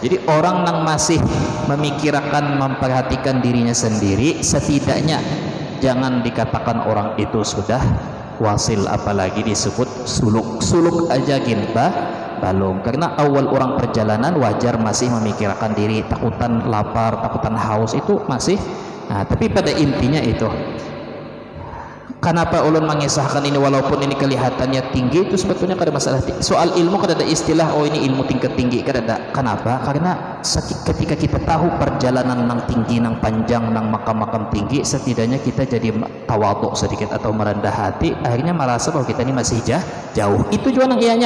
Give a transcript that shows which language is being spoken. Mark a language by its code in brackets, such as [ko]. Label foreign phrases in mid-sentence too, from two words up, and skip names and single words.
[id] Jadi orang yang masih memikirkan, memperhatikan dirinya sendiri, setidaknya jangan dikatakan orang itu sudah wasil, apalagi disebut suluk aja belum. Karena awal orang perjalanan wajar masih memikirkan diri, takutan lapar, takutan haus, itu masih. [bjn] Nah, tapi pada intinya itu, kenapa ulun mengisahkan ini walaupun ini kelihatannya tinggi, itu sebetulnya kada masalah. Soal ilmu kada ada istilah oh ini ilmu tingkat tinggi, kada ada. [id] Kenapa? [bjn] Karena ketika kita tahu perjalanan nang tinggi, nang panjang, nang makam-makam tinggi, setidaknya kita jadi tawaduk sedikit atau merendah hati, akhirnya merasa bahwa kita ini masih jauh. Itu juga nang ianya.